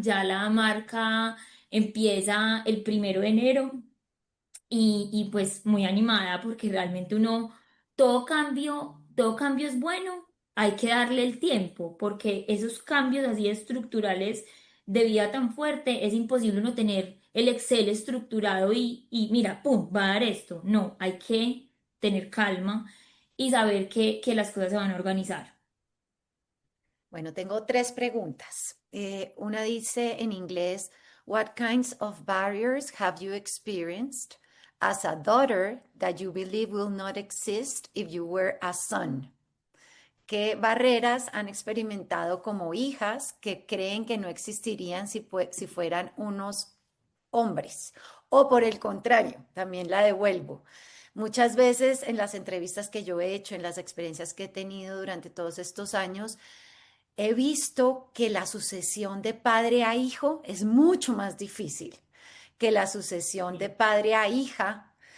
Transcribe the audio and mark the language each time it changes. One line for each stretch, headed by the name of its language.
Spanish: Ya la marca empieza el 1 de enero y pues muy animada porque realmente todo cambio es bueno, hay que darle el tiempo porque esos cambios así estructurales de vida tan fuerte es imposible no tener el Excel estructurado y mira, pum, va a dar esto. No, hay que tener calma y saber que las cosas se van a organizar. Bueno, tengo tres preguntas. Una dice en inglés,
English: What kinds of barriers have you experienced as a daughter that you believe will not exist if you were a son?
Spanish: ¿Qué barreras han experimentado como hijas que creen que no existirían si fueran unos hombres? O por el contrario, también la devuelvo. Muchas veces en las entrevistas que yo he hecho, en las experiencias que he tenido durante todos estos años, he visto que la sucesión de padre a hijo es mucho más difícil que la sucesión de padre a hija.